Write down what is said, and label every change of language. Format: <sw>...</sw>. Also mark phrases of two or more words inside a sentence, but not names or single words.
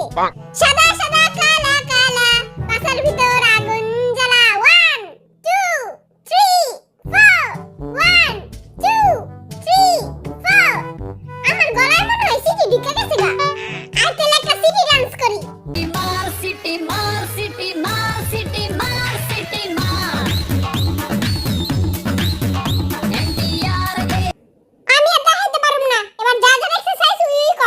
<bn>সাদা সাদা কালা কালা, পাছার ভিতর আগুন জ্বালা। 1 2 3 4 1 2 3 4। আমার গলায় মনে হয় সিটি ঢুকে গেছে গা। আর তাহলে একটা সিটি ডান্স করি।</bn> <hi>मार सिटी मार सिटी मार सिटी मार सिटी मार एनटीआर के</hi> <bn>আমি আর দেখাইতে পারুম না। এবার যা যা এক্সারসাইজ উই কর।</bn>